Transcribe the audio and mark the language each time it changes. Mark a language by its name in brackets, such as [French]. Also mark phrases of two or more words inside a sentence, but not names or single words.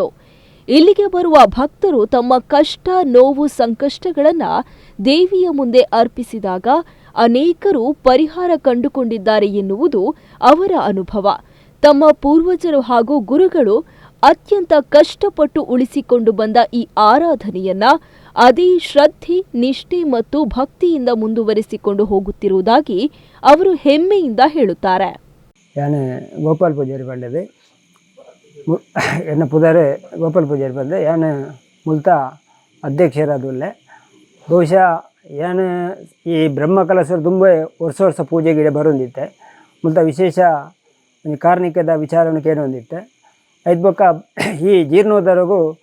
[Kannada] ಇಲ್ಲಿಗೆ ಬರುವ ಭಕ್ತರು ತಮ್ಮ ಕಷ್ಟ ನೋವು ಸಂಕಷ್ಟಗಳನ್ನ ದೇವಿಯ ಮುಂದೆ ಅರ್ಪಿಸಿದಾಗ ಅನೇಕರು ಪರಿಹಾರ ಕಂಡುಕೊಂಡಿದ್ದಾರೆ ಎನ್ನುವುದು ಅವರ ಅನುಭವ. ತಮ್ಮ ಪೂರ್ವಜರು ಹಾಗೂ ಗುರುಗಳು ಅತ್ಯಂತ ಕಷ್ಟಪಟ್ಟು ಉಳಿಸಿಕೊಂಡು ಬಂದ ಈ ಆರಾಧನೆಯನ್ನ ಅದೇ ಶ್ರದ್ಧೆ ನಿಷ್ಠೆ ಮತ್ತು ಭಕ್ತಿಯಿಂದ ಮುಂದುವರಿಸಿಕೊಂಡು ಹೋಗುತ್ತಿರುವುದಾಗಿ ಅವರು ಹೆಮ್ಮೆಯಿಂದ ಹೇಳುತ್ತಾರೆ. [Tulu] ಯಾನು ಗೋಪಾಲ್ ಪೂಜಾರಿ ಬಂಡದೆ ಎನ್ನ ಪುದಾರೆ ಗೋಪಾಲ್ ಪೂಜಾರಿ ಬಂದೆ ಯಾನು ಮುಲ್ತಾ ಅಧ್ಯಕ್ಷರಾದುಲ್ಲೆ ಬಹುಶಃ ಯಾನು ಈ ಬ್ರಹ್ಮಕಲಶ ತುಂಬ ವರ್ಷ ಪೂಜೆಗಿಡೆ ಬರೋಂದಿತ್ತೆ ಮುಲ್ತಾ ವಿಶೇಷ ಕಾರ್ಣಿಕದ ವಿಚಾರವನ್ನು ಕೇಳೊಂದಿತ್ತೆ ಐದು ಬೊಕ್ಕ ಈ ಜೀರ್ಣೋದ್ಧಾರಗೂ